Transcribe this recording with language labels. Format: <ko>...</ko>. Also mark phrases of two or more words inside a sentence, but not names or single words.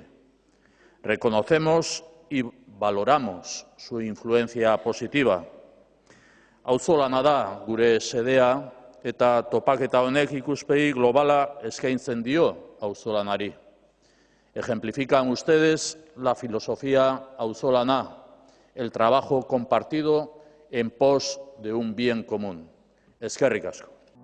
<es>Reconocemos y valoramos su influencia positiva.</es> <eu>Auzolana da gure xedea eta topaketa honek ikuspegi globala eskaintzen dio auzolanari.</eu> <es>Ejemplifican ustedes la filosofía auzolana, el trabajo compartido en pos de un bien común.</es> <eu>Eskerrik asko.</eu>